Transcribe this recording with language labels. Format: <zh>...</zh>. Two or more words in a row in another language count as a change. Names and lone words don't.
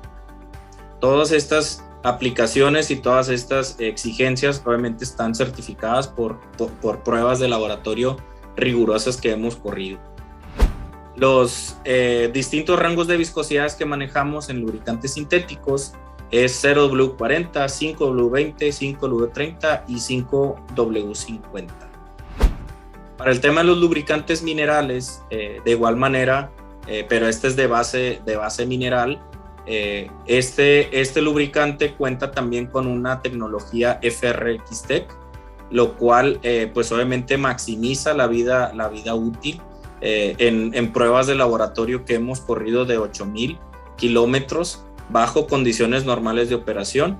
<es>Todas estas aplicaciones y todas estas exigencias obviamente están certificadas por pruebas de laboratorio rigurosas que hemos corrido. Los distintos rangos de viscosidades que manejamos en lubricantes sintéticos es 0W40, 5W20, 5W30 y 5W50. Para el tema de los lubricantes minerales, de igual manera, pero este es de base mineral, este lubricante cuenta también con una tecnología FRX-Tec, lo cual pues obviamente maximiza la vida útil en pruebas de laboratorio que hemos corrido de 8,000 kilómetros bajo condiciones normales de operación.</es>